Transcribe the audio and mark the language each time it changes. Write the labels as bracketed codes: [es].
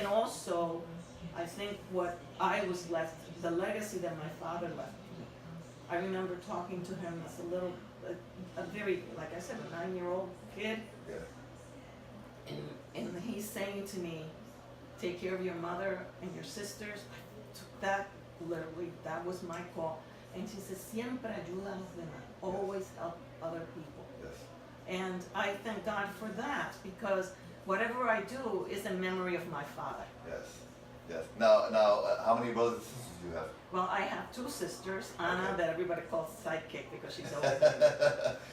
[en] And also, I think what I was left, the legacy that my father left me. I remember talking to him as a very, like I said, a 9-year-old kid. Yeah. And he's saying to me, take care of your mother and your sisters. I took that literally, that was my call. And she says, [es] siempre ayuda a los demás. [en] Always help other people. Yes. And I thank God for that because whatever I do is in memory of my father. Yes. Yes. Now, how many brothers and sisters do you have? Well, I have 2 sisters, Anna, that everybody calls sidekick because she's older than me.